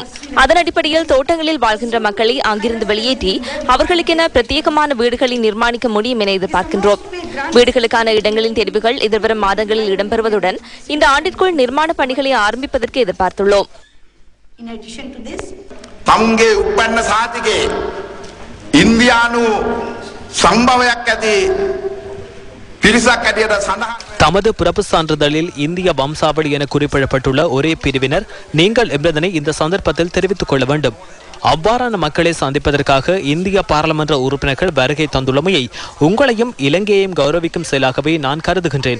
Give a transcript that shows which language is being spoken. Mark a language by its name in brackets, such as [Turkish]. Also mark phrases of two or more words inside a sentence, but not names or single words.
[Tamil] அதன் அடிப்படையில் தோட்டங்களில் வாழ்கின்ற மக்களை அங்கிருந்து வெளியேற்றி அவர்களுக்கென பிரத்யேகமான வீடுகளை நிர்மாணிக்க முடியும் என எதிர்பார்க்கின்றோம். வீடுகளுக்கான இடங்களின் தெரிவுகள் எதிர்வரும் மாதங்களில் இடம்பெறுவதுடன் இந்த ஆண்டிற்குள் நிர்மாண பணிகளை ஆரம்பிப்பதற்கு எதிர்பார்த்துள்ளோம். இந்தியானு சம்பவයක් ඇති පිරිසක් ඇටියට සඳහන් தமது பிறப்பு சான்றிதழில் இந்திய வம்சாவளி என குறிப்பிடப்பட்டுள்ள ஒரே பிரிவினர் நீங்கள் என்பதனை இந்த சந்தர்ப்பத்தில் தெரிவித்துக் கொள்ள வேண்டும். அவ்வாறான மக்களை சந்திப்பதற்காக இந்திய பாராளுமன்ற உறுப்பினர்கள் வருகை தந்துள்ளமையை உங்களையும் இலங்கையையும் கௌரவிக்கும் செயலாகவே நான் கருதுகின்றேன்.